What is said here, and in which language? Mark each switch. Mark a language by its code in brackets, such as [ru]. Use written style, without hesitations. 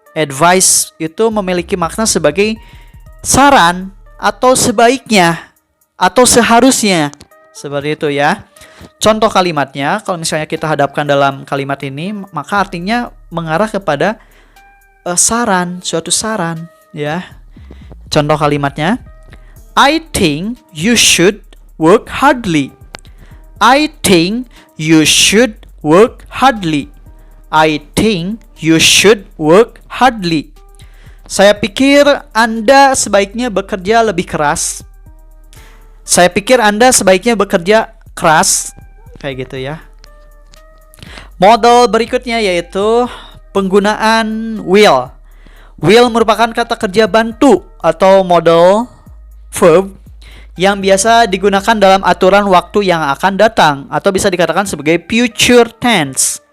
[id] Advice itu memiliki makna sebagai saran atau sebaiknya atau seharusnya. Seperti itu ya. Contoh kalimatnya, kalau misalnya kita hadapkan dalam kalimat ini, maka artinya mengarah kepada saran, suatu saran ya. Contoh kalimatnya, [en] I think you should work hardly. I think you should work hardly. I think you should work hardly. [id] Saya pikir Anda sebaiknya bekerja lebih keras. Saya pikir Anda sebaiknya bekerja keras. Kayak gitu ya. Model berikutnya yaitu penggunaan will. Will merupakan kata kerja bantu atau modal verb yang biasa digunakan dalam aturan waktu yang akan datang atau bisa dikatakan sebagai future tense.